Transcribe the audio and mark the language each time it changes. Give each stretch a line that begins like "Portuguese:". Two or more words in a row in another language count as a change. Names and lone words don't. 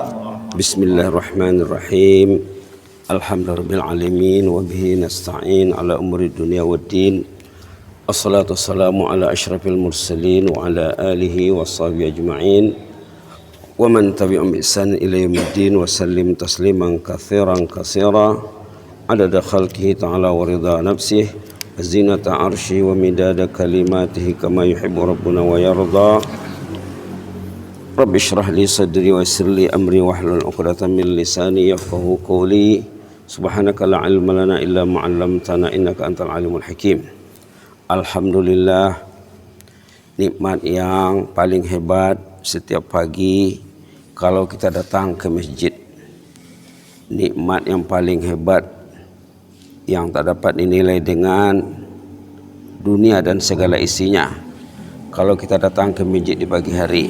Arabic: بسم الله الرحمن الرحيم. الحمد لله رب العالمين وبه نستعين على أمور الدنيا والدين. والصلاة والسلام على أشرف المرسلين وعلى آله وصحبه أجمعين. ومن تبعهم بإحسان إلى يوم الدين وسلم تسليما كثيرا كثيرا عدد خلقه تعالى ورضا نفسه وزنة عرشه ومداد كلماته كما يحب ربنا ويرضى. رب اشرح لي صدري ويسر لي أمري واحلل عقدة من لساني يفقهوا قولي. سبحانك لا علم لنا إلا ما علمتنا إنك أنت العليم الحكيم.
Malay: Alhamdulillah, nikmat yang paling hebat setiap pagi kalau kita datang ke masjid. Nikmat yang paling hebat yang tak dapat dinilai dengan dunia dan segala isinya kalau kita datang ke masjid di pagi hari.